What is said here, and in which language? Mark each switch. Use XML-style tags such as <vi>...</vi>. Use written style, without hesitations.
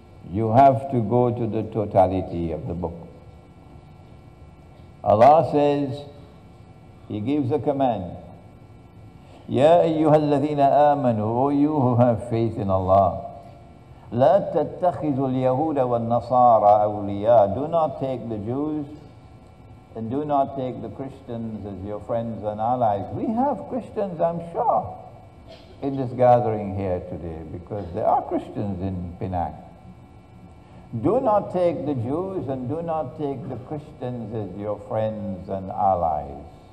<en>You have to go to the totality of the book. Allah says, He gives a command.</en> <ar>Ya ayyuhalladhina amanu,</ar> <en>O you who have faith in Allah.</en> <ar>لا تتخذوا اليهود والنصارى أولياء.</ar> <en>Do not take the Jews and do not take the Christians as your friends and allies. We have Christians, I'm sure, in this gathering here today, because there are Christians in Penang. Do not take the Jews and do not take the Christians as your friends and allies.</en>